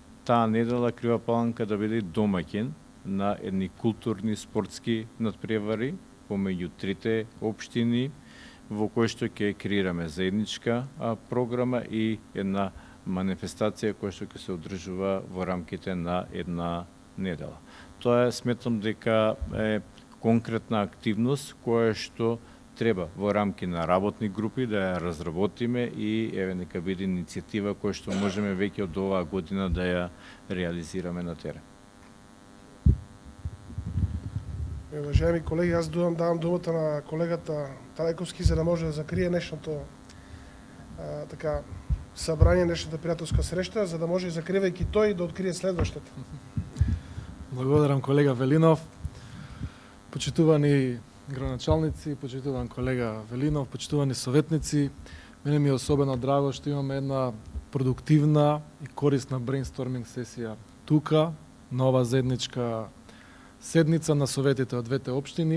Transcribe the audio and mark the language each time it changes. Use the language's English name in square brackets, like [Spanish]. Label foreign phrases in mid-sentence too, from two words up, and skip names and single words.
[Macedonian] таа недела Крива Паланка да биде домаќин на едни културни спортски надпревари помеѓу трите општини, во кој што ќе креираме заедничка програма и една манифестација која што ќе се одржува во рамките на една недела. Тоа сметам дека е конкретна активност која што треба во рамки на работни групи да ја разработиме и еве нека биде иницијатива која што можеме веќе од оваа година да ја реализираме на терен. [Bulgarian] Уважаеми колеги, аз давам думата на колегата Трайковски, за да може да закрие днешното така събрание, днешната приятелска среща, за да може, закривайки той, да открие следващата. [Macedonian] Благодарам, колега Велинов. Почитувани градоначалници, почитуван колега Велинов, почитувани советници, мене ми е особено драго што имаме една продуктивна и корисна [English] brainstorming session [Macedonian] тука, на ова заедничка седница на советите од двете општини.